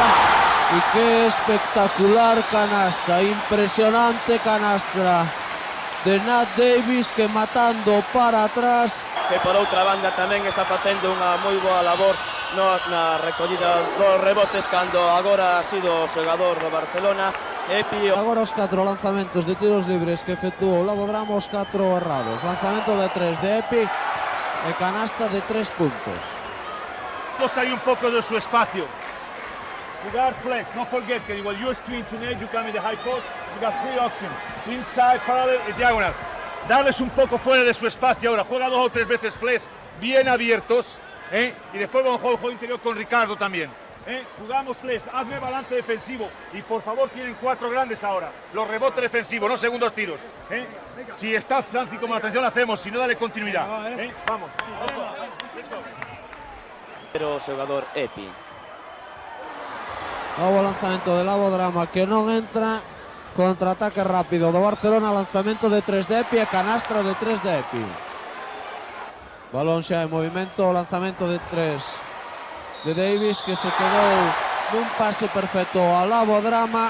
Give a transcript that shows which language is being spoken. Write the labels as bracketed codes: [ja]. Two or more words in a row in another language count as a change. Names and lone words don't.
[gl] E que espectacular canasta, impresionante canastra de Nat Davis que matando para atrás. Que por outra banda tamén está facendo unha moi boa labor na recollida dos rebotes cando agora [es] ha sido [gl] o xogador do Barcelona. Epi. Agora os 4 lanzamentos de tiros libres que efectuou o Labodrama, os 4 errados. Lanzamento de 3 de Epi e canasta de 3 puntos. [es] Hay un poco de su espacio. [en] Jugar flex, don't forget que while you screen to Nate, you come in the high post, you got 3 options, inside, parallel y diagonal. [es] Darles un poco fuera de su espacio ahora, juega 2 o 3 veces flex bien abiertos, y después vamos a jugar el juego interior con Ricardo también. Jugamos flex, hazme balance defensivo y por favor tienen 4 grandes ahora, los rebotes defensivos, no segundos tiros. Si está Franci como la atención la hacemos, si no dale continuidad. Vamos. [gl] Pero xogador Epi. Novo lanzamento de Labodrama que non entra. Contraataque rápido do Barcelona, lanzamento de 3 de Epi e canastra de 3 de Epi. Balón xa en movimento, lanzamento de 3 de Davis que se quedou nun pase perfecto a Labodrama.